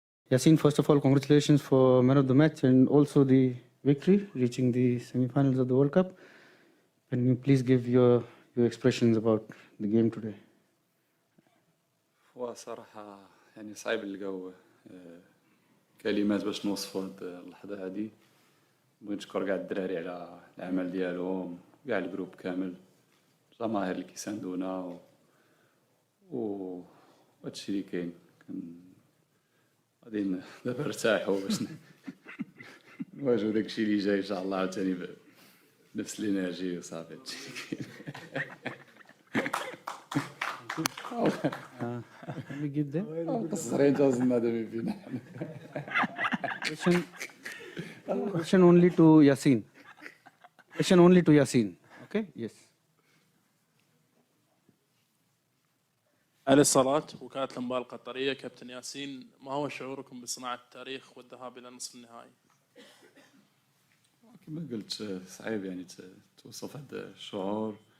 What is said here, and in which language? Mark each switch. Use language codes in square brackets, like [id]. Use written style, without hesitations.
[en] Yassine, first of all, congratulations for man of the match and also the victory, reaching the semi-finals of the World Cup. Can you please give your expressions about the game today? [ar] هو صراحة يعني صعيب نلقاو كلمات باش نوصفوا هاد اللحظة هادي. بغيت نشكر كاع الدراري على العمل ديالهم، كاع الجروب كامل، الجماهير اللي كيساندونا وهادشي اللي كاين. غادي دابا نرتاحوا باش نواجهو داكشي اللي جاي ان شاء الله عاوتاني بنفس الانرجي وصافي. هادشي اللي [en] Can we give them? [ar] كاين. مقصرين تا وصلنا دابا فينا. [en] Question only to Yassine. Question only to Yassine. Okay? Yes. [ar] على الصلاة وكالة الأنباء القطرية. كابتن ياسين، ما هو شعوركم بصناعة التاريخ والذهاب إلى نصف النهائي؟ كما قلت صعيب يعني توصف هذا الشعور.